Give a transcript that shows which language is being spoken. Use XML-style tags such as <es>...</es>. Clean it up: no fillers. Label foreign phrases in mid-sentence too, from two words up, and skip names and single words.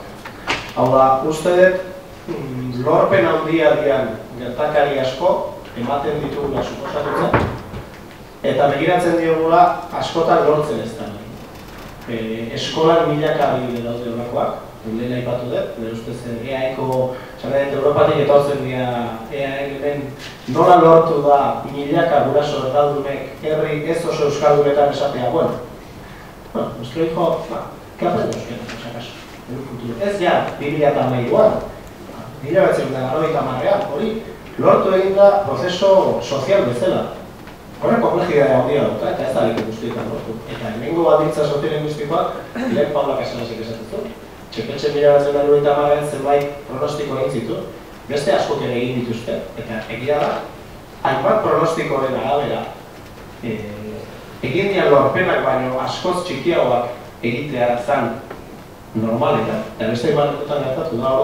<eu>Hau da, uste dut, lorpen handia dian gertakari asko ematen ditugula suposatutzen, eta begiratzen diogula askotan lortzen ez da. Eskolan milaka adibide daude horrekoak, lehen aipatu dut, nire ustez EAeko, Europatik etortzen dira EAen nola lortu da milaka guraso erdaldunek herri ez oso euskaldunetan esatea,</eu> <es>nuestro hijo, ¿qué aprende euskera, por si acaso, en un futuro?</es> <eu>Ez ja, 2008an, 1990an, hori, lortu egin da prozeso sozial bezala. Horrek komplexidadea handia dauka, eta ez da lik guztietan lortu. Eta hemengo baldintza soziolinguistikoak, lehen Paula Casalasek esaten zuen. Txepetxe 1990an zenbait pronostiko egin zitu, beste askok ere egin dituzte, eta egia da, hainbat pronostikoren arabera, egin dian lorpenak baino askoz txikiagoak egitea zan normaletan, eta beste hainbatetan gertatu da.</eu>